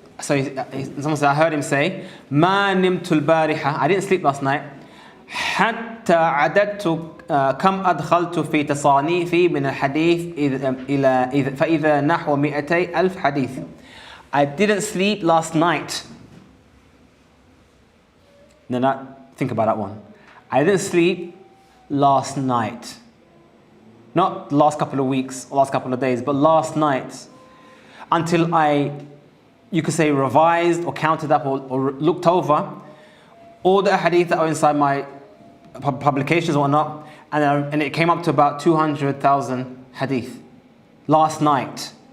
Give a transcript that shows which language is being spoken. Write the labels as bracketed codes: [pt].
[en] So someone said, I heard him say, [ar] ما نمت البارحة. [en] I didn't sleep last night. [ar] حتى عددت كم أدخلت في تصانيفي من الحديث فإذا نحو 200,000 حديث. [en] I didn't sleep last night. No, think about that one. I didn't sleep last night. Not the last couple of weeks or last couple of days, but last night. Until you could say, revised or counted up or looked over all the hadith that are inside my publications or whatnot, and it came up to about 200,000 hadith last night.